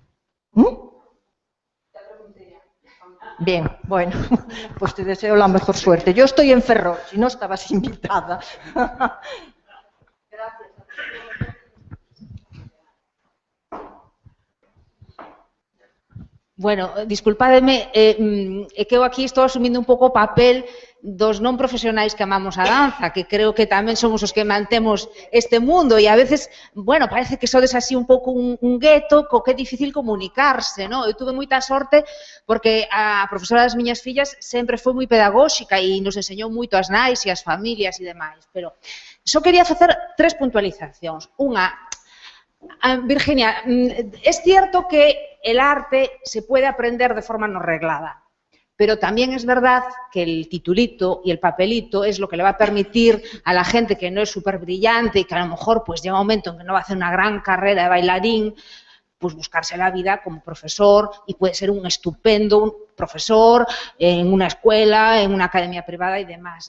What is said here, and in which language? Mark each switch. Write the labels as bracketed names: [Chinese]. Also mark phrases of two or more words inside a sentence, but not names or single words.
[Spanish] Bien, bueno, pues te deseo la mejor suerte. Yo estoy en Ferrol, si no estabas invitada. Bueno, [Galician] disculpademe, que eu aquí estou asumindo un pouco o papel dos non profesionais que amamos a danza, que creo que tamén somos os que mantemos este mundo e a veces, bueno, parece que sodes así un pouco un gueto co que é difícil comunicarse, non? Eu tuve moita sorte porque a profesora das miñas fillas sempre foi moi pedagóxica e nos enseñou moito as nais e as familias e demais, pero só quería facer 3 puntualizacións. Unha, Virginia, [Spanish] es cierto que el arte se puede aprender de forma no reglada, pero también es verdad que el titulito y el papelito es lo que le va a permitir a la gente que no es súper brillante y que a lo mejor pues llega un momento en que no va a hacer una gran carrera de bailarín, pues buscarse la vida como profesor y puede ser un estupendo profesor en una escuela, en una academia privada y demás.